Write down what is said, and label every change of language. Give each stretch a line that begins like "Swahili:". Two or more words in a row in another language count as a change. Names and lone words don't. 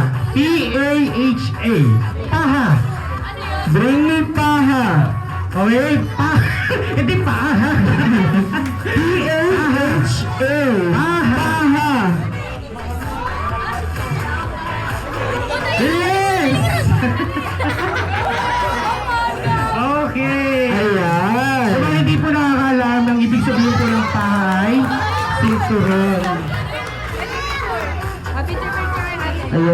Filipino: P-A-H-A. Paha.
English: Bring me paha.
Filipino: Okay? Paha. Hindi paha. P-A-H-A. Paha.
English: Yes! Okay.
Filipino: Ayan. Sa mga hindi po nakakaalam, ang ibig sabihin po ng pahay, sinturon. Ayan.